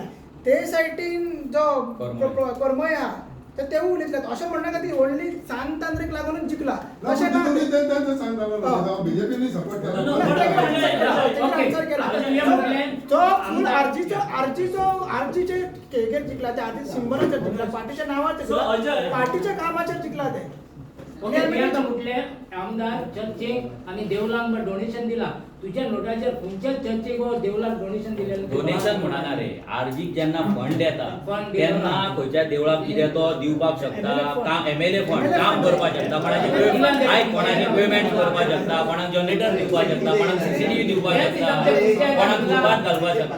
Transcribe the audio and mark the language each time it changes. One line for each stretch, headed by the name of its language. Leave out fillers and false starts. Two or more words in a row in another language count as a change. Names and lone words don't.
Konkani: ते सायडीन जो करमय आहा ते उलयतात. अशें म्हणनाका ती व्हडली सांत आंद्रेक लागूनच जिखला अशें ना. बीजेपीने सपोर्ट आरजीचे केकेर जिंकला ते आधी सिंबलाचेर जिंकला, पार्टीच्या नावाचेर जिंकला, पार्टीच्या कामाचेर जिंकला ते. ओके, मी आता म्हटले आमदार चर्चेक आणि देवलांक डोनेशन दिला. तुझ्या नोटाचेर खंयच्याच चर्चेक व देवलाक डोनेशन दिलेलं डोनेशन म्हणना रे. आरजीक जेन्ना फंड येता फंड तेन्ना खंयच्या देवळाक कितें तो दिवपाक शकता.
English: MLA fund
Konkani: काम करपाक शकता, कोणाची पेमेंट करपाक शकता, कोणाक जनरेटर दिवपाक शकता, कोणाक CCTV दिवपाक शकता, कोणाक दुकान घालपाक शकता.